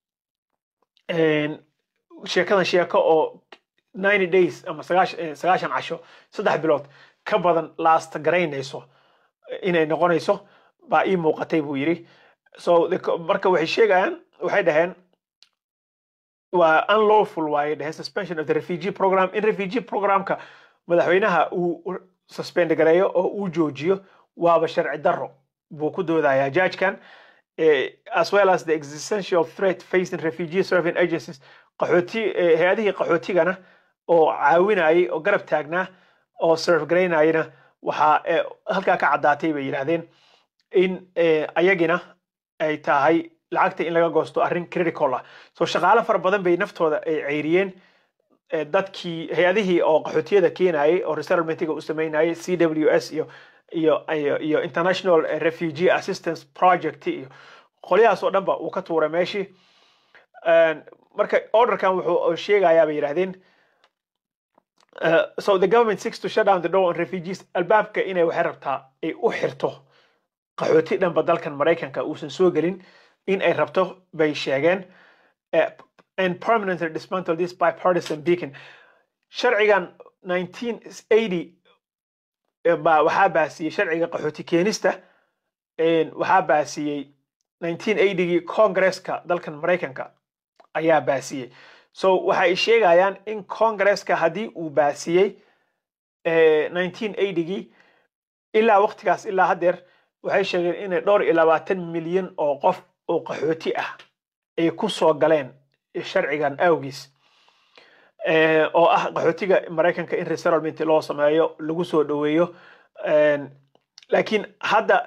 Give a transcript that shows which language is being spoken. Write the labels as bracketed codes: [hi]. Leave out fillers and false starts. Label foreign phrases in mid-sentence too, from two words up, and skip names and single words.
[so] sheekadan sheeko oo 90 days ama 90 casho 3 bilood ka badan last garaynayso inay noqonayso baa ii muuqatay buu yiri so marka waxay sheegayaan waxay dhaheen waa unlawful waaye [en] the suspension of the refugee program [so] in refugee programka madaxweynaha uu suspend gareeyo oo uu joojiyo waaba sharci darro buu ku doodayaa judge-kan [en] as well as the existential threat facing refugee serving agencies [so] qaxooti hay'adihii qaxootigana oo caawinayay oo garab taagnaa oo serve gareynayna waxa halka ka cadaatay bay yiraahdeen in ayagina ay tahay lacagta in laga goosto arrin critical ah so shaqaale far badan bay naftooda ay ceyriyeen dadkii hay'adihii oo qaxootiyada keenayay oo resettlementiga u sameynayay CWS iyo International Refugee Assistance Project iyo qoliyaas oo dhanba uu ka tuuray meeshii marka orderkan wuxuu sheegayaa bay yiraahdeen [en] so the government seeks to shut down the door on refugees [so] albaabka inay waxay rabtaa ay u xirto qaxooti dhanba dalkan Mareykanka uusan soo gelin in ay rabto bay sheegeen [en] and permanently dismantle this bipartisan beacon [so] sharcigan 1980 waxaa baasiyay sharciga qaxooti keenista waxaa baasiyay 1980gii Congress-ka dalkan Mareykanka ayaa baasiyay so waxay sheegayaan in Congress-ka hadii uu baasiyay 1980gii ilaa waqtigaas ilaa hadeer waxay sheegeen in dhowr iyo 20 milyan oo qof oo qaxooti ah ay ku soo galeen sharcigan awgiis oo ah qaxootiga Mareykanka in resettlement loo sameeyo lagu soo dhaweeyo laakiin hadda